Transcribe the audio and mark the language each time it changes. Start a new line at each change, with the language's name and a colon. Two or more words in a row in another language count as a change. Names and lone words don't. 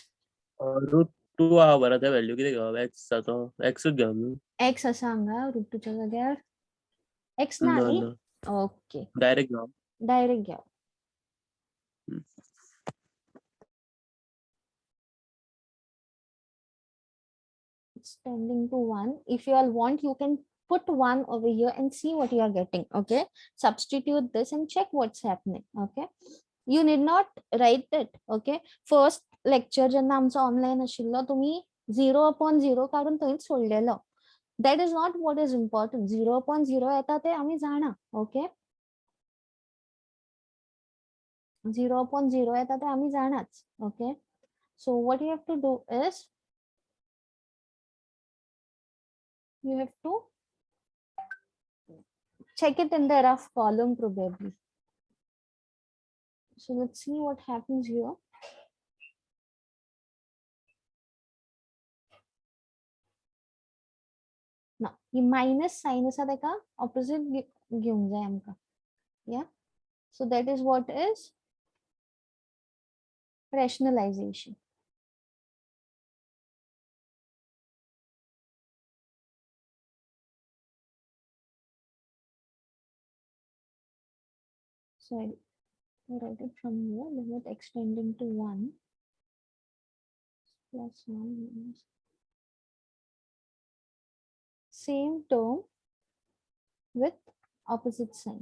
Konkani: रूट 2 हा बरा त्या व्हॅल्यू किती घ्यावा x चा तो x घ्या मी x असा हांगा रूट 2 च्या जाग्यार x ना ना न्ही. ना ओके, डायरेक्ट घ्या डायरेक्ट घ्या.
English: It's tending to 1. If you all want, you can put 1 over here and see what you are getting. Okay, substitute this and check what's happening. Okay, you need not write it. Okay, first lecture
Konkani: जेन्ना आमचो ऑनलाईन आशिल्लो तुम्ही 0/0 काढून थंयच सोडलेलो.
English: That is not what is important.
Konkani: 0/0 येता ते आम्ही जाणा. Okay, 0/0 येता ते आम्ही जाणाच.
English: Okay, so what you have to do is you have to check it in the rough column probably. So let's see what happens here.
Konkani: Now, ये
English: minus sign
Konkani: असा देखा opposite घेऊन जाय आमका.
English: Yeah. So that is what is rationalization. So I write it from here, limit extending to 1 plus 1 minus same term with opposite sign.